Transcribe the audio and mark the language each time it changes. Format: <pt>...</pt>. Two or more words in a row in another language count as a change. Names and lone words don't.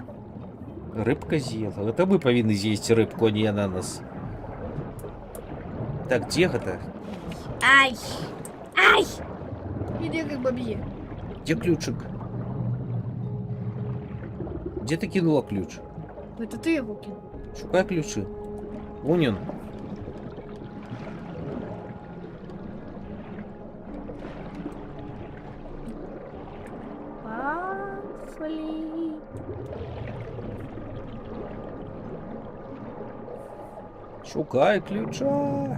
<ru>Рыбка з'ела. Это мы повинны съесть рыбку, а не ананас. Так, где это?</ru> <uk>Ай! Ай! Іди риба б'є.</uk> <ru>Где ключик? Где ты кинула ключ?</ru> <uk>Это ти його кинув. Шукай ключи.</uk> <ru>Вон он. Пафлі.</ru> <uk>Шукай ключа.</uk>